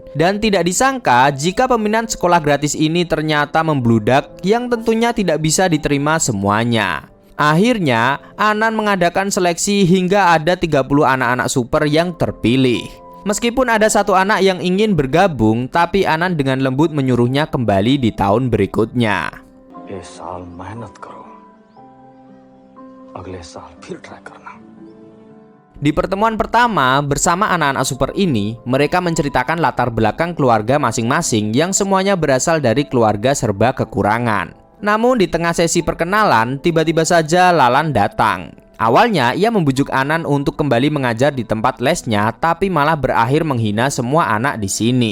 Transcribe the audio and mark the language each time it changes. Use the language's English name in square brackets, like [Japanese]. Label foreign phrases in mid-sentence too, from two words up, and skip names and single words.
[Indonesian] Dan tidak disangka jika peminat sekolah gratis ini ternyata membludak yang tentunya tidak bisa diterima semuanya. Akhirnya, Anan mengadakan seleksi hingga ada 30 anak-anak super yang terpilih. Meskipun ada satu anak yang ingin bergabung, tapi Anan dengan lembut menyuruhnya kembali di tahun berikutnya. [Hindi] इस साल मेहनत करो अगले साल फिर ट्राई करना [Indonesian] Di pertemuan pertama bersama anak-anak super ini, mereka menceritakan latar belakang keluarga masing-masing yang semuanya berasal dari keluarga serba kekurangan. Namun di tengah sesi perkenalan, tiba-tiba saja Lalan datang. Awalnya ia membujuk Anan untuk kembali mengajar di tempat lesnya, tapi malah berakhir menghina semua anak di sini.